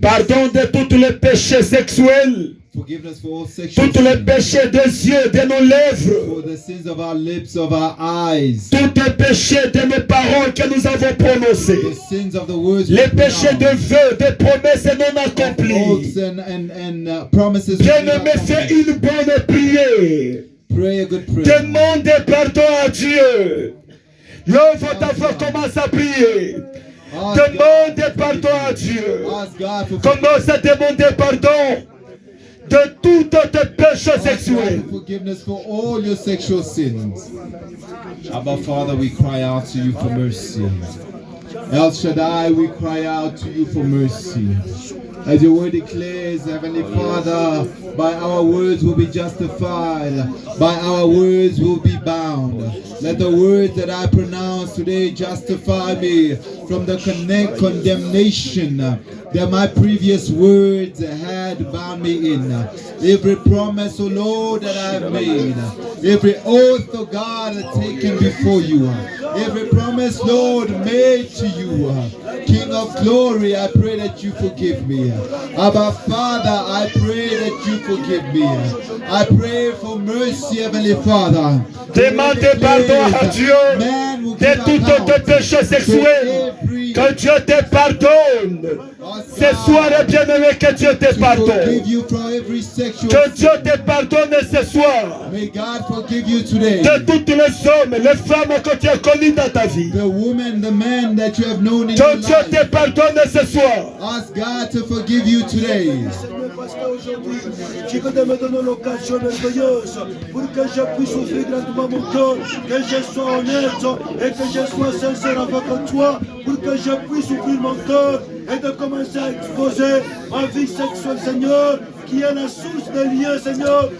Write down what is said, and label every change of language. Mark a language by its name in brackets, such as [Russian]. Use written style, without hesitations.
[French] Pardon de tous les péchés sexuels, [English] Forgiveness for all sexual [French] tous les [English] sins. [French] péchés des yeux, de nos lèvres, [English] For the sins of our lips, of our eyes. [French] tous les péchés de nos paroles que nous avons prononcées, [English] The sins of the words [French] les [English] we [French] péchés de [English] pronounce. [French] vœux, des promesses non [English] Oaths [French] accomplies. [English] and promises. we [French] Bien-aimé, [English] do not [French] fais [English] complete. [French] une bonne prière. [English] Pray a good prayer. [French] Demande pardon à Dieu. Lève ta voix, commence à prier. Demandez pardon à Dieu. [English] Ask God for [French] Commence à demander pardon de tout tes péchés [English] Ask God [French] sexuels. [English] for forgiveness for all your sexual sins. Abba Father, we cry out to you for mercy. El Shaddai, we cry out to you for mercy. As your word declares, Heavenly Father, by our words will be justified, by our words will be bound. Let the words that I pronounce today justify me from the condemnation that my previous words had bound me in. Every promise, O Lord, that I have made, every oath, O God, taken before you, every promise, Lord, made to you, King of glory, I pray that you forgive me. Abba Father, I pray that you forgive me. I pray for mercy, Heavenly Father. [French] Demandez pardon à Dieu de tous tes péchés sexuels. Que Dieu te pardonne. Ce soir, bien-aimé, que Dieu te pardonne. Que Dieu te pardonne ce soir. [English] May God forgive you today. [French] De toutes les hommes, les femmes que tu as connues dans ta vie. [English] The woman, the man that you have known in your [French] Que Dieu [English] life. [French] te pardonne ce soir. [English] Ask God to forgive you today. [French] Parce qu'aujourd'hui, tu veux me donner l'occasion merveilleuse pour que je puisse ouvrir grandement mon cœur, que je sois honnête et que je sois sincère avec toi, pour que je puisse ouvrir mon cœur et de commencer à exposer ma vie sexuelle, Seigneur, qui est la source de liens, Seigneur.